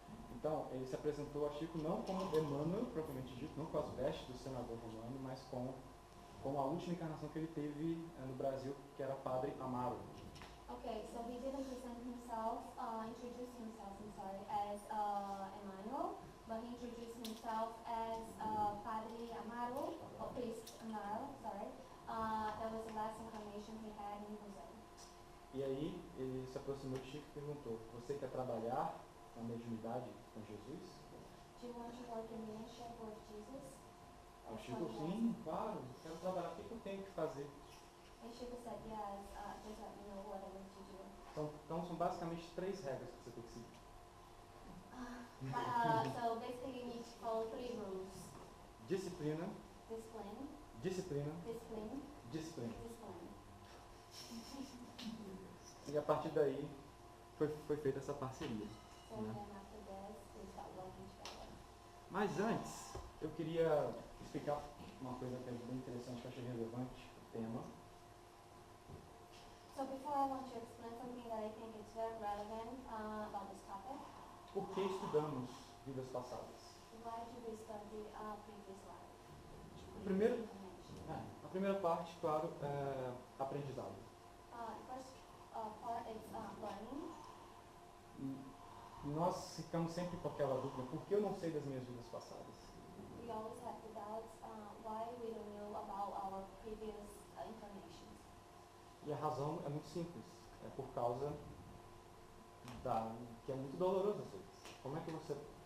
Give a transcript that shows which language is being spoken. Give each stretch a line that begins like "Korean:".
Portuguese: Então, ele se apresentou a Chico não como Emmanuel, propriamente dito, não com as vestes do senador romano, mas com a última encarnação que ele teve no Brasil, que era Padre Amaro.
English: Okay, so he didn't present himself, introduce himself, I'm sorry, as Emmanuel, but he introduced himself as Padre Amaro, or Priest Amaro, sorry. That was the last incarnation he had in Brazil.
Portuguese: E aí, ele se aproximou de Chico e perguntou: você quer trabalhar na mediunidade com Jesus?
English: Do you want to work in ministry with Jesus?
Portuguese: O Chico, sim, claro, quero trabalhar. O que eu tenho que fazer?
English: And Chico said, yes, just let me know what I need to do.
Portuguese: Então, são basicamente 3 regras que você tem que seguir.
English: So basically you need to follow 3 rules.
Portuguese: Disciplina,
English: Discipline,
Portuguese: disciplina,
English: discipline,
Portuguese: disciplina.
English: discipline.
Portuguese: E a partir daí, foi feita essa parceria.
English: So then after this, we start working together.
Portuguese: Mas antes, eu queria explicar uma coisa que é bem interessante, que eu achei relevante, o tema.
English: So before I want to explain something that I think is very relevant about this topic,
Portuguese: Por que estudamos vidas passadas?
English: why do we study previous life?
Portuguese: Primeiro-
English: Information.
Portuguese: A primeira parte, claro, é aprendizado.
English: First part is learning.
Portuguese: E nós ficamos sempre com aquela dúvida: por que eu não sei das minhas vidas passadas?
English: We always have the doubts why we don't know about our previous incarnations.
Portuguese: E a razão é muito simples. É por causa que é muito doloroso às vezes. Como é que você...